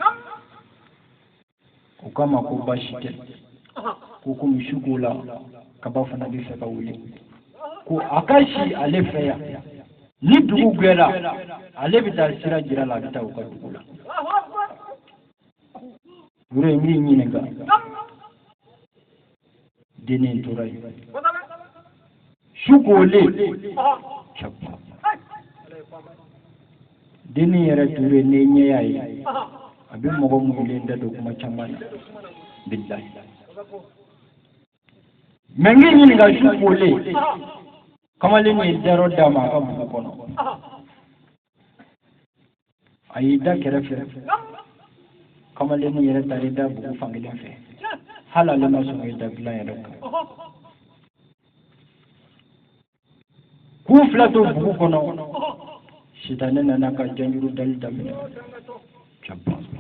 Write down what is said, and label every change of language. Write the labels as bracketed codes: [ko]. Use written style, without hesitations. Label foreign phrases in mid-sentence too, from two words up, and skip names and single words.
[bm] o k'a ma ko baasi tɛ ko komi su k'o la kaba fana bɛ fɛ ka wuli ko a ka si ale fɛ yan ni dugu gwera ale bi taa sira jira la bi taa u ka dugu la wure ngi ɲininka deni tora yi su k'ole deni yɛrɛ ture ne ɲɛya ye a bɛ mɔgɔ mugulen da don kuma caman na billahi mɛ ngi ɲininka su k'ole kamalen ye daro dama ka bugu kɔnɔ a y'i da kɛrɛfɛ kamalen yɛrɛ tari da bugu fankelen fɛ hali ale ma sɔn i da dilan yɛrɛ kan k'u fila to bugu kɔnɔ sitanɛ nana ka janjuru dali daminɛ caba